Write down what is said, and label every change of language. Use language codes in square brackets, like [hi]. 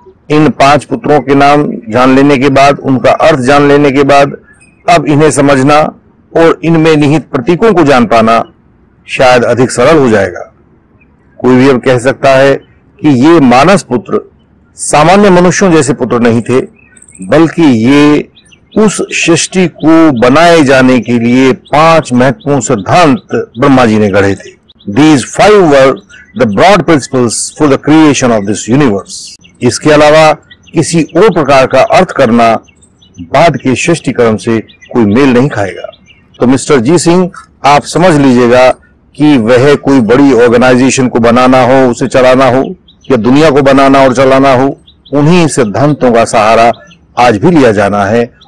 [hi] इन 5 पुत्रों के नाम जान लेने के बाद, उनका अर्थ जान लेने के बाद, अब इन्हें समझना और इनमें निहित प्रतीकों को जान पाना शायद अधिक सरल हो जाएगा। कोई भी अब कह सकता है कि ये मानस पुत्र सामान्य मनुष्यों जैसे पुत्र नहीं थे, बल्कि ये उस सृष्टि को बनाए जाने के लिए 5 महत्वपूर्ण सिद्धांत ब्रह्मा जी ने गढ़े थे। [en] These 5 were the broad principles for the creation of this universe. [hi] इसके अलावा किसी और प्रकार का अर्थ करना बाद के सृष्टि कर्म से कोई मेल नहीं खाएगा। तो मिस्टर जी सिंह, आप समझ लीजिएगा कि वह कोई बड़ी ऑर्गेनाइजेशन को बनाना हो, उसे चलाना हो, या दुनिया को बनाना और चलाना हो, उन्हीं सिद्धांतों का सहारा आज भी लिया जाना है।